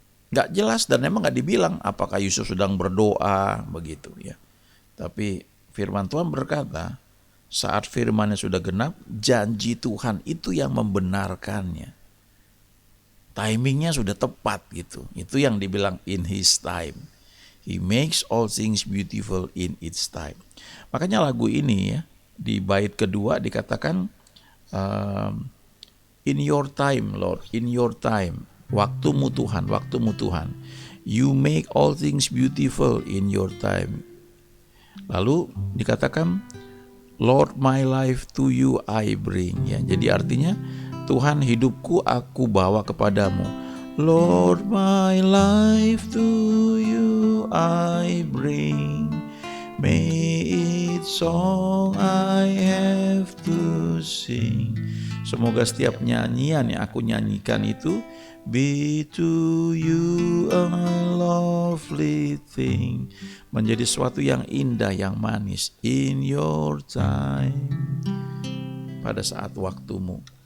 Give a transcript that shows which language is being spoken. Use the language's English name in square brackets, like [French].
[Indonesian] Gak jelas dan memang gak dibilang apakah Yusuf sedang berdoa begitu ya. Tapi firman Tuhan berkata, saat firman-Nya sudah genap, janji Tuhan itu yang membenarkannya. Timingnya sudah tepat gitu. Itu yang dibilang [English] in His time. He makes all things beautiful in its time. [Indonesian] Makanya lagu ini ya, di bait kedua dikatakan, [English] in your time Lord, in your time. [Indonesian] Waktumu Tuhan, waktumu Tuhan. [English] You make all things beautiful in your time. [Indonesian] Lalu dikatakan, [English] Lord my life to you I bring. [Indonesian] Ya, jadi artinya Tuhan hidupku aku bawa kepadamu. [English] Lord my life to you I bring. May it song I have to sing. [Indonesian] Semoga setiap nyanyian yang aku nyanyikan itu [English] be to you a lovely thing, [Indonesian] menjadi sesuatu yang indah, yang manis [English] in your time, [Indonesian] pada saat waktumu.